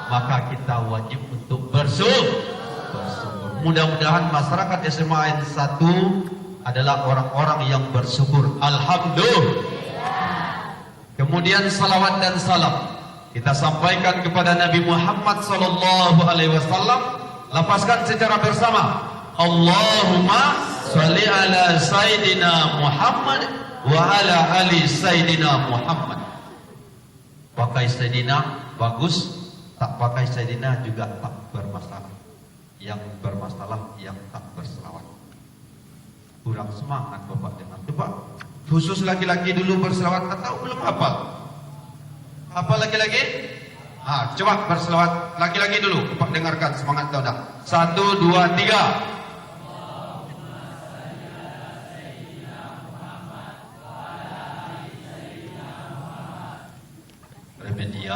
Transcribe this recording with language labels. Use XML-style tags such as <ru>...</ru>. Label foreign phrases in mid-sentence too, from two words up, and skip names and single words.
<id>maka kita wajib untuk bersyukur. Mudah-mudahan masyarakat SMA N 1 adalah orang-orang yang bersyukur. Alhamdulillah. Kemudian salawat dan salam kita sampaikan kepada Nabi Muhammad</id> <ar>صلى الله عليه وسلم.</ar> <id>Lapaskan secara bersama.</id> <ar>اللهم صل على سيدنا محمد وعلى آل سيدنا محمد.</ar> <id>Pakai Sayyidina bagus, tak pakai Sayyidina juga tak bermasalah. Yang bermasalah yang tak berselawat. Kurang semangat Bapak dengan coba. Khusus laki-laki dulu berselawat atau belum hafal? Apa laki-laki? Coba berselawat laki-laki dulu. Bapak dengarkan semangat kau dah. 1, 2, 3. Remedial.</id>